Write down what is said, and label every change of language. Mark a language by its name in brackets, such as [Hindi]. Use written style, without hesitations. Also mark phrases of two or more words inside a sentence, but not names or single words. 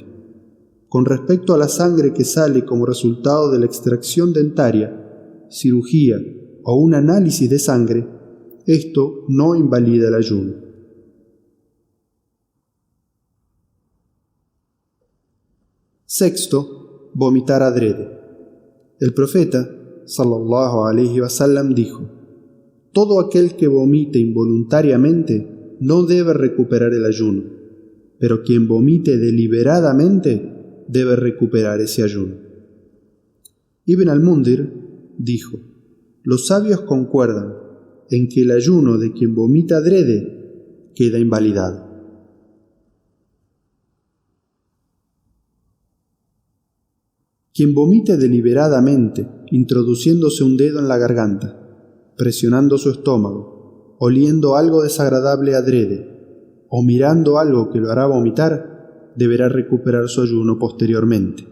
[Spanish] Con respecto a la sangre que sale como resultado de la extracción dentaria, cirugía o un análisis de sangre, esto no invalida el ayuno. Sexto, vomitar adrede. El profeta, [Arabic] صلى الله عليه وسلم, [Spanish] dijo: todo aquel que vomite involuntariamente no debe recuperar el ayuno, pero quien vomite deliberadamente debe recuperar ese ayuno. Ibn al-Mundhir dijo: los sabios concuerdan en que el ayuno de quien vomita adrede queda invalidado. Quien vomite deliberadamente, introduciéndose un dedo en la garganta, presionando su estómago, oliendo algo desagradable adrede, o mirando algo que lo hará vomitar, deberá recuperar su ayuno posteriormente.